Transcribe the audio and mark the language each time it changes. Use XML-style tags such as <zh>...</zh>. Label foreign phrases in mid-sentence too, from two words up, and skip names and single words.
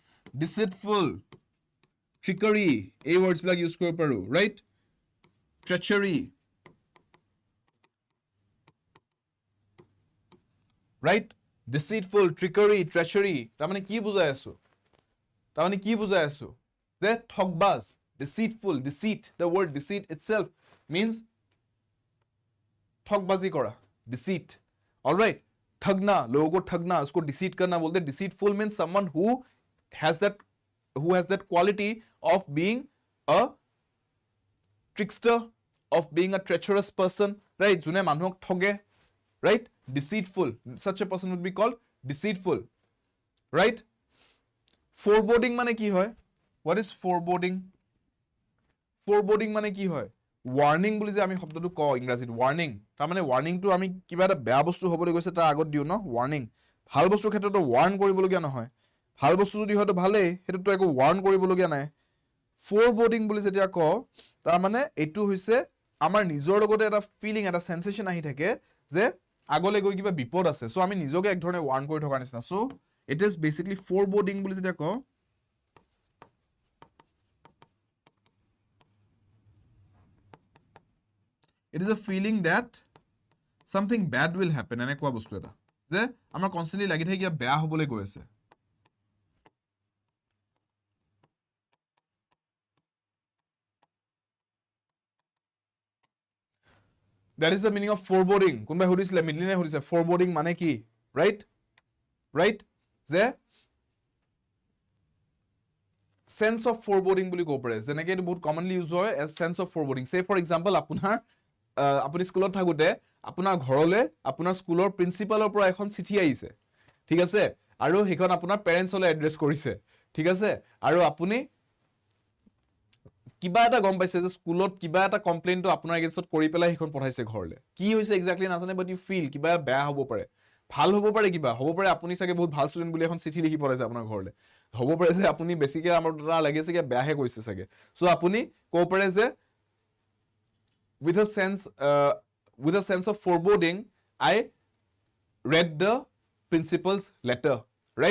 <en>deceitful, trickery,</en> <as>এই words বিলাক use কৰিব পাৰো,</as> <en>right? Treachery, right? Deceitful, trickery, treachery,</en> <as>তাৰমানে কি বুজাই আছো? তাৰমানে কি বুজাই আছো? যে ঠগবাজ,</as> <en>deceitful, deceit, the word deceit itself means</en> <hi>ठगबाजी करा,</hi> <en>deceit, all right?</en> <hi>ठगना, लोगों को ठगना, उसको deceit करना बोलते हैं.</hi> <en>Deceitful means someone who has that quality of being a trickster, of being a treacherous person, right?</en> <as>জোনে মানুক ঠগে,</as> <en>right? Deceitful, such a person would be called deceitful, right?</en> <as>Foreboding মানে কি হয়?</as> <en>What is foreboding?</en> <as>Foreboding মানে কি হয়? Warning বুলি যে আমি শব্দটো কওঁ ইংৰাজীত, warning, তাৰমানে warningটো আমি কিবা এটা বেয়া বস্তু হ'বলৈ গৈছে তাৰ আগত দিও ন, warning. ভাল বস্তুৰ ক্ষেত্ৰতো warn কৰিবলগীয়া নহয়, ভাল বস্তু যদি হয়তো ভালেই, সেইটোতো একো warn কৰিবলগীয়া নাই. Foreboding বুলি যেতিয়া কওঁ, তাৰমানে এইটো হৈছে আমাৰ নিজৰ লগতে এটা ফিলিং, এটা সেন্সেশন আহি থাকে যে আগলৈ গৈ কিবা বিপদ আছে, সো আমি নিজকে এক ধৰণে warn কৰি থকাৰ নিচিনা. সো</as> <en>it is basically</en> <as>foreboding বুলি যেতিয়া কওঁ,</as> <en>it is a feeling that something bad will happen,</en> <as>এনেকুৱা বস্তু এটা যে আমাৰ কনস্ট্যান্টলি লাগি থাকে কিবা বেয়া হ'বলৈ গৈ আছে.</as> <en>That is the meaning of foreboding.</en> <as>কোনবাই সুধিছিলে, মিডলিনে সুধিছে foreboding মানে কি,</as> <en>right? Right?</en> <as>যে</as> <en>sense of foreboding</en> <as>বুলি ক'ব পাৰে, যেনেকৈ এইটো বহুত</as> <en>commonly use</en> <as>হয়</as> <en>as sense of foreboding. Say for example,</en> <as>আপুনি স্কুলত থাকোতে আপোনাৰ ঘৰলৈ আপোনাৰ স্কুলৰ প্ৰিন্সিপালৰ পৰা এখন চিঠি আহিছে, ঠিক আছে, আৰু সেইখন আপোনাৰ পেৰেন্টছলৈ এড্ৰেছ কৰিছে, ঠিক আছে, আৰু আপুনি কিবা এটা গম পাইছে যে স্কুলত কিবা এটা কমপ্লেইনটো আপোনাৰ এগেইনষ্টত কৰি পেলাই সেইখন পঠাইছে ঘৰলৈ, কি হৈছে এক্স্যাক্টলি নাজানে,</as> <en>but you feel</en> <as>কিবা বেয়া হ'ব পাৰে, ভাল হ'ব পাৰে, কিবা হ'ব পাৰে, আপুনি চাগে বহুত ভাল ষ্টুডেন্ট বুলি এখন চিঠি লিখি পঠাইছে আপোনাৰ ঘৰলৈ, হ'ব পাৰে যে আপুনি বেছিকে আমাৰ দ্বাৰা লাগিছে কি বেয়াহে কৰিছে চাগে, সো আপুনি ক'ব পাৰে যে</as> <en>with a sense of foreboding, I read the principal's letter, right?</en>